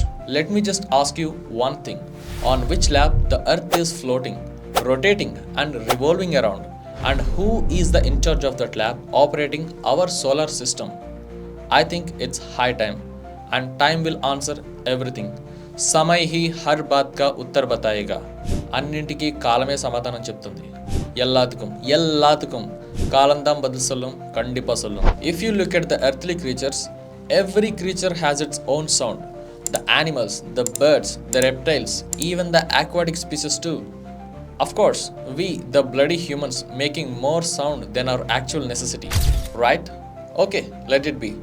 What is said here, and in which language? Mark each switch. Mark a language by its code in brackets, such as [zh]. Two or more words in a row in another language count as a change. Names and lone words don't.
[en] Let me just ask you one thing. On which lab the earth is floating, rotating and revolving around, and who is the in charge of that lab operating our solar system? I think it's high time, and time will answer everything. [hi] समय ही हर बात का उत्तर बताएगा. [te] అన్నింటికి కాలమే సమాధానం చెప్తుంది. [ta] எல்லாத்துக்கும் కాలంதான் பதில் சொல்லும், கண்டிப்பா சொல்லும். [en] If you look at the earthly creatures, every creature has its own sound. The animals, the birds, the reptiles, even the aquatic species too. Of course, we, the bloody humans, making more sound than our actual necessity, right? Okay, let it be.